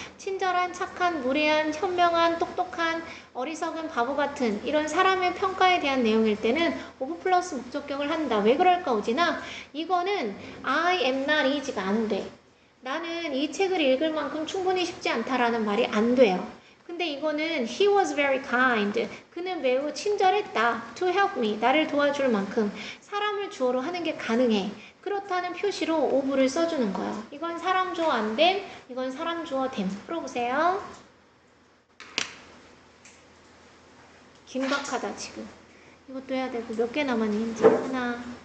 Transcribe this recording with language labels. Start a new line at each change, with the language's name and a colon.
Korean: 친절한, 착한, 무례한, 현명한, 똑똑한, 어리석은, 바보 같은 이런 사람의 평가에 대한 내용일 때는 of 플러스 목적격을 한다. 왜 그럴까 오지나? 이거는
English: I am not is
Korean: 가 안 돼. 나는 이 책을 읽을 만큼 충분히 쉽지 않다라는 말이 안 돼요. 근데 이거는
English: he was very kind.
Korean: 그는 매우 친절했다.
English: to help me.
Korean: 나를 도와줄 만큼 사람을 주어로 하는 게 가능해. 그렇다는 표시로 of를 써주는 거예요. 이건 사람 주어 안 됨, 이건 사람 주어 됨. 풀어보세요. 긴박하다 지금. 이것도 해야 되고 몇 개 남았는지 하나.